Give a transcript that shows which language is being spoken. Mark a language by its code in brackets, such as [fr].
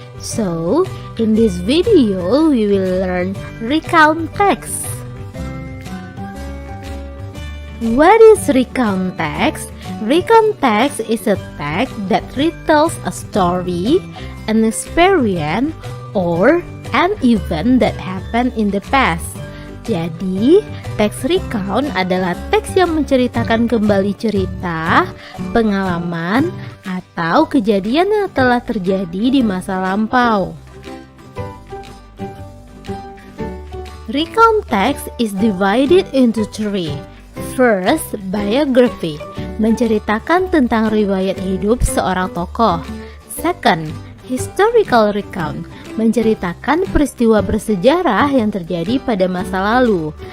[en] So, in this video we will learn recount text. What is recount text? Recount text is a text that retells a story, an experience, or an event that happened in the past. [id] Jadi, teks recount adalah teks yang menceritakan kembali cerita, pengalaman, atau kejadian yang telah terjadi di masa lampau. [en] Recount text is divided into three. [id] First, biography, menceritakan tentang riwayat hidup seorang tokoh. Second, historical recount, menceritakan peristiwa bersejarah yang terjadi pada masa lalu.